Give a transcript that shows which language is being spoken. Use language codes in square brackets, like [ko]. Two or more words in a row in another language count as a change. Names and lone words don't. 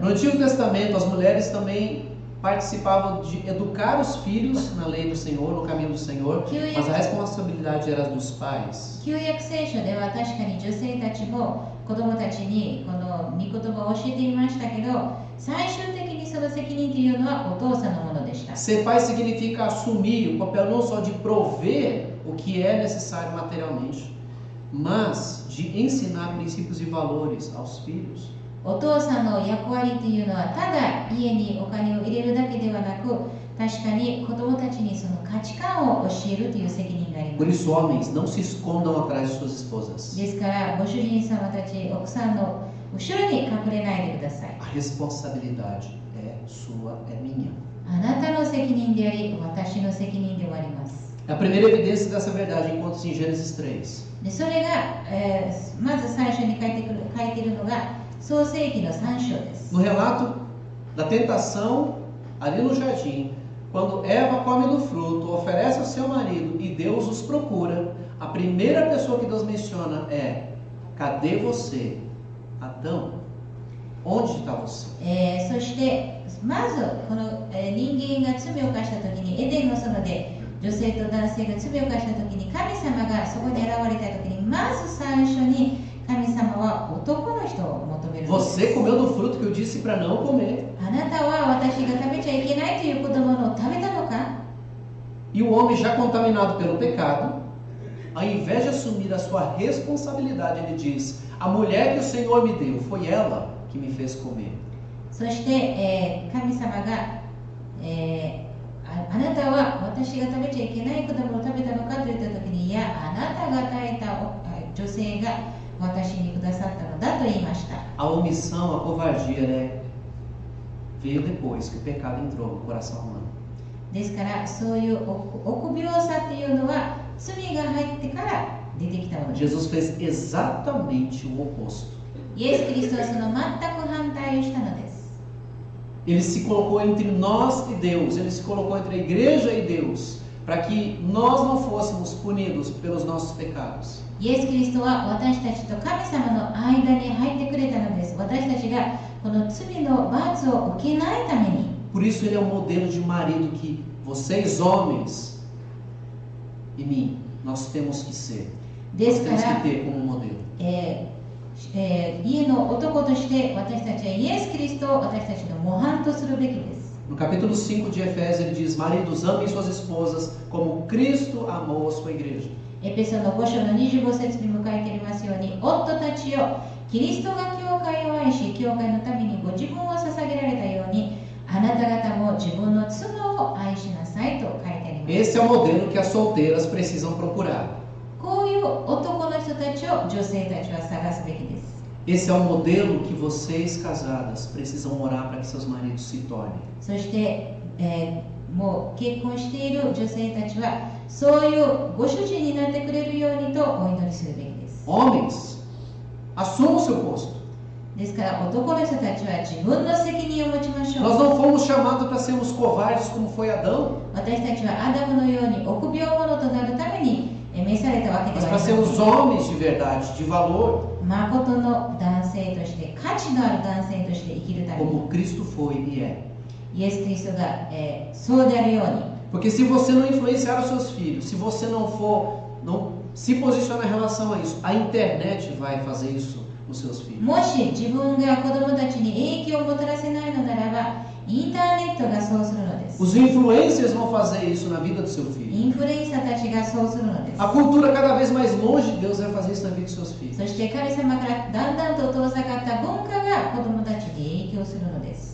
[pt] No [ja] です。 [pt] Antigo Testamento, as mulheres também participavam de educar os filhos na lei do Senhor, no caminho do Senhor, mas a responsabilidade era dos pais. [ja] 旧約聖書では確かに女性たちも子供たちにこの御言葉を教えていましたけど、最終的にその責任というのはお父さんのものでした。 [pt] Ser pai significa assumir o papel não só de prover o que é necessário materialmente, mas de ensinar princípios e valores aos filhos. [ja] お父さんの役割というのはただ家にお金を入れるだけではなく、確かに子供たちにその価値観を教えるという責任があり [pt] Por [ja] ます。 [pt] isso, homens, não se escondam atrás de suas esposas. [ja] ですからご主人様たち、奥さんの後ろに隠れないでください。 [pt] A responsabilidade é sua, é minha. [ja] あなたの責任であり、私の責任でもあります。 [pt] A primeira evidência dessa verdade encontra-se em Gênesis 3. [ja] でそれが、まず最初に書いているのが創世記の3章です。 [pt] No relato da tentação, ali no jardim, quando Eva come do fruto, oferece ao seu marido e Deus os procura, a primeira pessoa que Deus menciona é: cadê você, Adão? Onde está você? [ja] そしてまずこの、人間が罪を犯した時にエデンの園で女性と男性が罪を犯した時に神様がそこに現れた時にまず最初に神様は男の人を求めるんです。 [pt] Você comeu do fruto que eu disse para não comer. [ja] あなたは私が食べちゃいけないという子供のを食べたのか？ [pt] E o homem, já contaminado pelo pecado, ao invés de assumir a sua responsabilidade, ele diz: a mulher que o Senhor me deu, foi ela que me fez comer. [ja] そして、神様が、あなたは私が食べちゃいけない果物を食べたのかと言った時に、いや、あなたが与えた女性が私にくださったのだと言いました。 [pt] A omissão, a covardia, né, veio depois que o pecado entrou no coração humano. [ja] ですからそういう臆病さっていうのは罪が入ってから出てきたものです。 [pt] Jesus fez exatamente o oposto. [ja] イエス・キリストはその全く反対をしたのです。 [pt] Ele se colocou entre nós e Deus, ele se colocou entre a igreja e Deus, para que nós não fôssemos punidos pelos nossos pecados. [ja] イエス・キリストは私たちと神様の間に入ってくれたのです。私たちがこの罪の罰を受けないために。 [pt] Por isso ele é um modelo de marido que vocês homens e mim, nós temos que ser. Nós temos que ter como modelo. [ja] 家の男として私たちはイエス・キリストを私たちの模範とするべきです。 [pt] No capítulo 5 de Efésios ele diz: maridos, amem suas esposas como Cristo amou a sua igreja. [ja] エペソの5章の25節にも書いてありますように、夫たちよ、キリストが教会を愛し、教会のためにご自分を捧げられたように、あなた方も自分の妻を愛しなさいと書いてあります。 [pt] Esse é o modelo que as solteiras precisam procurar. [ja] こういう男の人たちを女性たちは探すべきです。 [pt] Esse é o modelo que vocês casadas precisam orar para que seus maridos se tornem. [ja] そして、もう結婚している女性たちはそういうご主人になってくれるようにとお祈りするべきです。 [pt] Homens, assumam o seu posto. [ja] ですから男の人たちは自分の責任を持ちましょう。 [pt] Nós não fomos chamados para sermos covardes como foi Adão, [ja] 私たちはアダムのように臆病者となるために召されたわけで [pt] mas [ja] はあ [pt] para [ja] りませ [pt] sermos [ja] ん。 [pt] homens de verdade, de valor, [ja] 誠の男性として価値のある男性として生きるために [pt] como Cristo foi e é. [ja] イエス・キリストが、そうであるように。 [pt] Porque se você não influenciar os seus filhos, se você não se posicionar em relação a isso, a internet vai fazer isso nos seus filhos. [ja] もし自分が子供たちに影響をもたらせないのならば、インターネットがそうするのです。 [pt] Os influencers vão fazer isso na vida do seu filho. [ja] インフルエンサーたちがそうするのです。 [pt] A cultura cada vez mais longe de Deus vai fazer isso na vida dos seus filhos. [ja] そして神様からだんだんと遠ざかった文化が子供たちに影響するのです。